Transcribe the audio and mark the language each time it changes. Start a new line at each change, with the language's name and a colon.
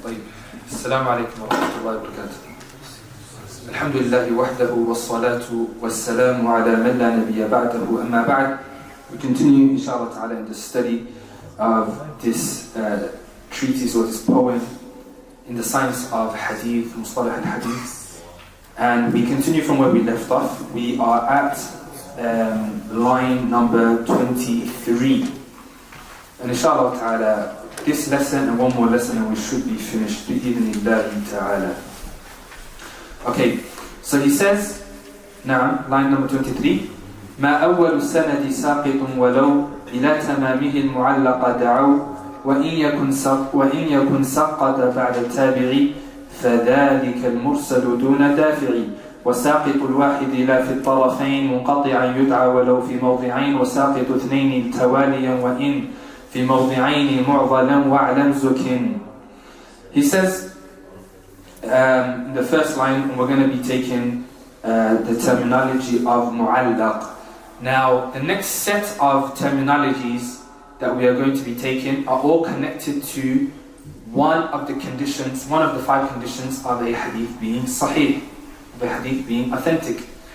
Arabic: طيب السلام عليكم ورحمة الله وبركاته. الحمد لله وحده والصلاة والسلام على من لا نبي بعده أما بعد.
English: We continue inshallah ta'ala in the study of this treatise or this poem in the science of Hadith, Mustalah al-Hadith, and we continue from where we left off. We are at line number 23, and inshallah ta'ala this lesson and one more lesson and we should be finished bi'idhnillahi ta'ala. Okay, so he says now line number 23,
Arabic: ما أول السند ساقط ولو إلى تمامه المعلق دعوا وإن يكن سقط بعد التابع فذلك المرسل دون دافع وساقط الواحد لا في الطرفين منقطعا يدعى ولو في موضعين وساقط اثنين تواليا وإن في موضعين معضلا واعلم زكٍ.
English: He says in the first line we're going to be taking the terminology of mu'allaq. Now the next set of terminologies that we are going to be taking are all connected to one of the conditions, one of the 5 conditions of a hadith being sahih, of a hadith being authentic.